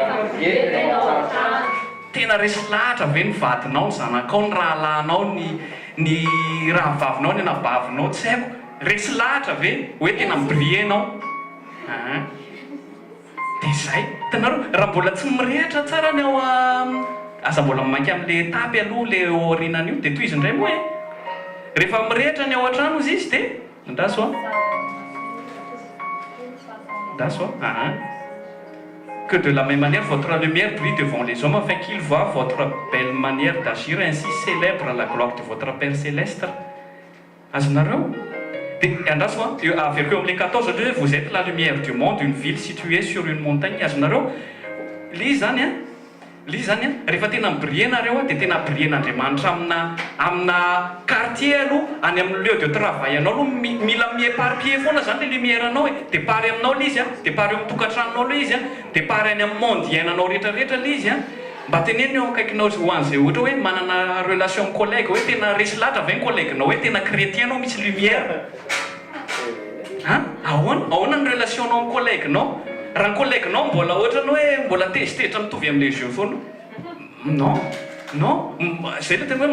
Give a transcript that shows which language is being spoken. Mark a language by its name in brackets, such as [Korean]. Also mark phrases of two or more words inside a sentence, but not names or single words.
[Malagasy] tena resy lahatra ve ny vadinao ny zanakao ny rahalahinao ny rahavavinao ny anabavinao tsy haiko resy lahatra ve hoe tena mibrie ianao dia zay hitanareo raha mbola tsy mirehatra tsara ny ao aza mbola mamaky amin'le étape aloha le aorianan'io dia toy izy indray moa rehefa mirehitra ny ao an-trano izy izy dia ndaso ndaso [French] que de la même manière votre lumière brille devant les hommes afin qu'ils voient votre belle manière d'agir ainsi célèbre la gloire de votre Père céleste. [Malagasy] Azonareo dia andraso averiko eo amin'ilay 14 hoe [French] vous êtes la lumière du monde, une ville située sur une montagne. [Malagasy] Azonareo le izy zany rehefa tena mibriller nareo dia tena brillen'Andriamanitra amina quartier aloha any amin'ny [French] lieu de travail [Malagasy] anao aloha mila miéparpiller foana zany le lumière anao dia pary aminao le izy dia pary amin'ny tokantranonao le izy dia pary any amin'ny monde iainanao rehetrarehetra le izy mba teneny eo akaikinao ho an'izay ohatra hoe manana relation amin'ny collègue hoe tena resy latra ve ny collèguenao hoe tena chrétien anao misy lumière ahoana ny relationnao amin'ny collèguenao raha ny collèguenao mbola ohatrany hoe mbola tezitetra mitovy amin'ilay jeu foana non zay le tena hoe